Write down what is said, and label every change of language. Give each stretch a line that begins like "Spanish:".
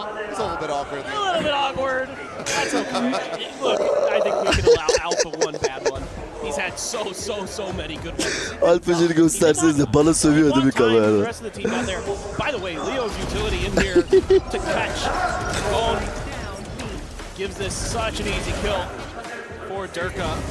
English: It's a little bit awkward. That's okay. Look, I think we can allow Alpha one bad one. He's had so many good ones.
Turkish: Alpa'cını gösterseniz de bana sövüyor değil mi kamerada?
English: The rest of the team out there. By the way, Leo's utility in here to catch Bone gives this such an easy kill for Durka.